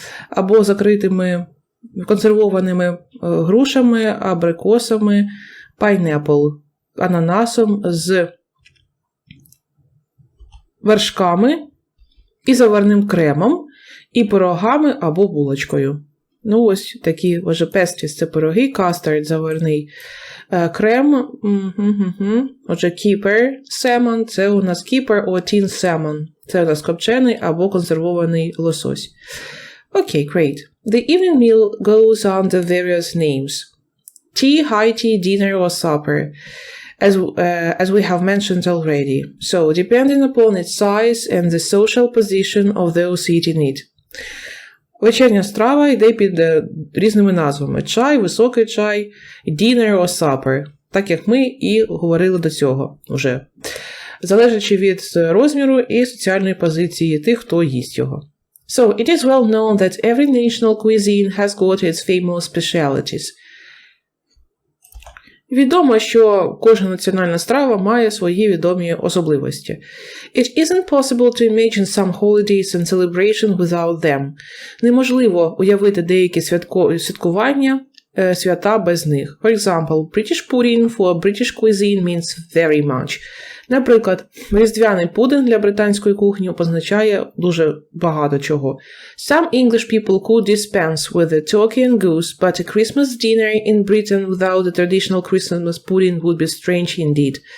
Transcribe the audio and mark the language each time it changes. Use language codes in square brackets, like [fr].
[uk] або закритими консервованими грушами, абрикосами, пайнепл, ананасом з вершками і заварним кремом, і пирогами або булочкою. Ну, ось такі, вже pasties – це пироги, кастард – заварний крем, отже, keeper salmon – це у нас [en] keeper or tin salmon. [uk] Це у нас копчений або консервований лосось. Окей, great. [en] The evening meal goes under various names. Tea, high tea, dinner or supper, as we have mentioned already. So, depending upon its size and the social position of those eating it. [uk] Вечерня страва йде під різними назвами. Чай, високий чай, [en] dinner or supper. [uk] Так як ми і говорили до цього вже. Залежачи від розміру і соціальної позиції тих, хто їсть його. [en] So, it is well known that every national cuisine has got its famous specialities. [uk] Відомо, що кожна національна страва має свої відомі особливості. [en] It isn't possible to imagine some holidays and celebrations without them. [uk] Неможливо уявити деякі святкування, свята без них. [en] For example, British pudding for British cuisine means very much. [uk] Наприклад, різдвяний пудинг для британської кухні позначає дуже багато чого. [en] Some English people could dispense with the turkey and goose, but a Christmas dinner in Britain without the traditional Christmas pudding would be strange indeed.